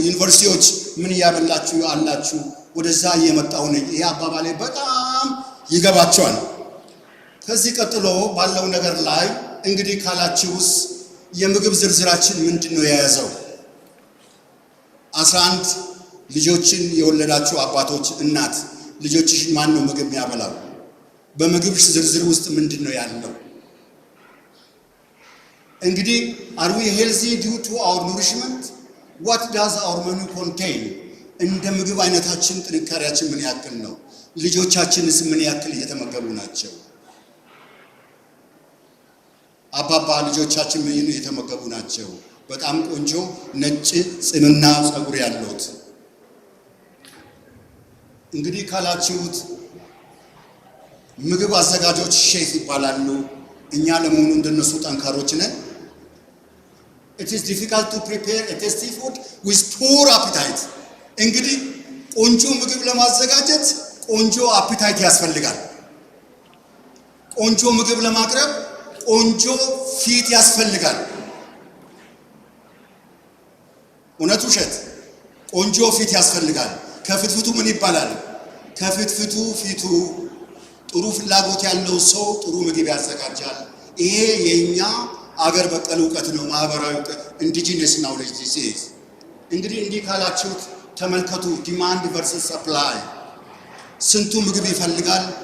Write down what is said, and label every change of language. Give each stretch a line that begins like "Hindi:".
Amharic: ዩኒቨርሲቲዎች ምን ያበላችሁ አላችሁ? ወደዛ እየመጣው ነኝ። ይሄ አባባሌ በጣም ይገባቸዋል። ከዚህ ቀጥሎ ባለው ነገር ላይ እንግዲህ ካላችሁስ የምግብ ዝርዝራችን ምንድነው የያዘው? 11 ልጆችን የወለዳችሁ አባቶች እናት ልጆችሽን ማን ነው ምግብ ያበላው? በምግብ ዝርዝር ውስጥ ምንድነው ያለው?
English: እንግዲህ are we healthy due to our nourishment? What does our menu contain?
Amharic: እንደ ምግብ አይነታችን ጥንካሬያችን ምን ያክል ነው? ልጆቻችንስ ምን ያክል እየተመገቡ ናቸው? አባባ ልጆቻችን ምን እየተመገቡ ናቸው? በጣም ቆንጆ ነጭ ጽምና ጸጉር ያሉት እንግዲህ ካላችሁት ምግብ አዘጋጆች ሼፍ ይባላሉ። እኛ ለመሆኑ እንደነሱ ጠንካሮች ነን?
English: It is difficult to prepare a tasty food with poor appetite.
Amharic: እንግዲህ ቆንጆ ምግብ ለማዘጋጀት ቆንጆ አፒታይት ያስፈልጋል። ቆንጆ ምግብ ለማቅረብ ቆንጆ ፊት ያስፈልጋል። እውነት ውሸት? ቆንጆ ፊት ያስፈልጋል። ከፍትፍቱ ምን ይባላል? ከፍትፍቱ ፊቱ ጥሩ ፍላጎት ያለው ሰው ጥሩ ምግብ ያዘጋጃል። ይሄ የኛ አገር በቀል ዕውቀት ነው፣ ማህበራዊ ዕውቀት
English: Indigenous knowledge this is።
Amharic: እንግዲህ እንዲህ ካላችሁት ተመልከቱ
English: ዲማንድ ቨርሰስ ሰፕላይ።
Amharic: ስንቱ ምግብ ይፈልጋል?